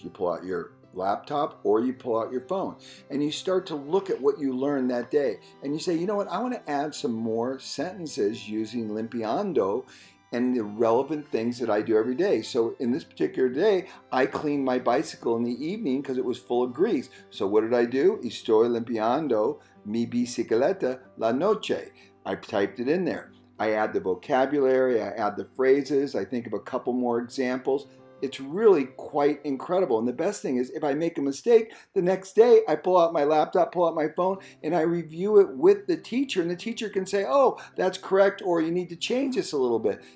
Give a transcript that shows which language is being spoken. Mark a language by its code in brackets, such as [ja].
[en] You pull out your laptop or you pull out your phone and you start to look at what you learned that day. And you say, you know what, I want to add some more sentences using limpiando and the relevant things that I do every day. So in this particular day, I cleaned my bicycle in the evening because it was full of grease. So what did I do? [es] Estoy limpiando mi bicicleta la noche. [en] I typed it in there. I add the vocabulary, I add the phrases, I think of a couple more examples. It's really quite incredible. And the best thing is, if I make a mistake, the next day I pull out my laptop, pull out my phone, and I review it with the teacher. And the teacher can say, oh, that's correct, or you need to change this a little bit.